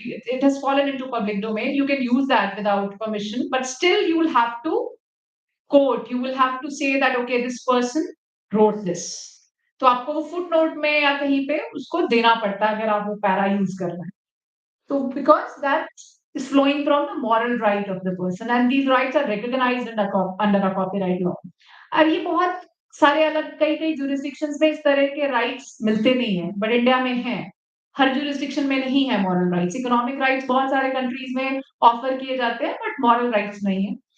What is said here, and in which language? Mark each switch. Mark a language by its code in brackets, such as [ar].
[en] It has fallen into public domain. You can use that without permission, but still you will have to quote. You will have to say that okay, this person wrote this. [hi] तो आपको वो foot note में या कहीं पे उसको देना पड़ता है अगर आप वो पैरा यूज कर रहे हैं. [en] So because that is flowing from the moral right of the person, and these rights are recognized under a copyright law. [hi] और ये बहुत सारे अलग कई jurisdictions में इस तरह के rights मिलते नहीं हैं, but इंडिया में हैं. हर jurisdiction में नहीं है moral rights. Economic rights बहुत सारे countries में offer किए जाते हैं, but moral rights नहीं है.